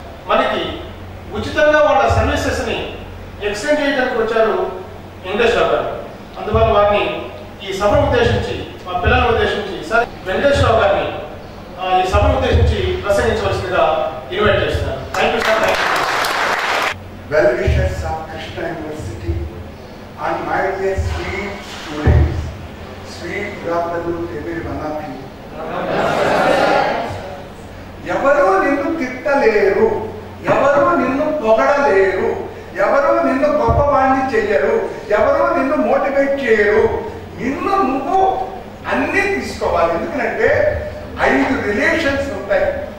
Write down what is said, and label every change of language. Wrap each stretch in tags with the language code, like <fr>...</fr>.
<te>మనకి ఉచితంగా వాళ్ళ సర్వీసెస్ని ఎక్స్టెండ్ చేయడానికి వచ్చారు వెంకటేశ్వర గారు. అందువల్ల వారిని ఈ సభను ఉద్దేశించి, మా పిల్లలను ఉద్దేశించి సార్ వెంకటేశ్వరరావు గారిని ఈ సభను ఉద్దేశించి ప్రసంగించవలసిందిగా ఇన్వైట్ చేస్తున్నారు.</te> <en>Thank you sir. Thank you. Well wishes of Krishna University and my dear sweet students, sweet brother, every one of you.</en> <te>ఎవరు నిన్ను తిట్టలేరు, ఎవరు నిన్ను పొగడలేరు, ఎవరు నిన్ను గొప్పవాణ్ణి చెయ్యరు, ఎవరు నిన్ను మోటివేట్ చేయరు. నిన్ను నువ్వు అన్నీ తీసుకోవాలి. ఎందుకంటే 5 రిలేషన్స్ ఉంటాయి.</te>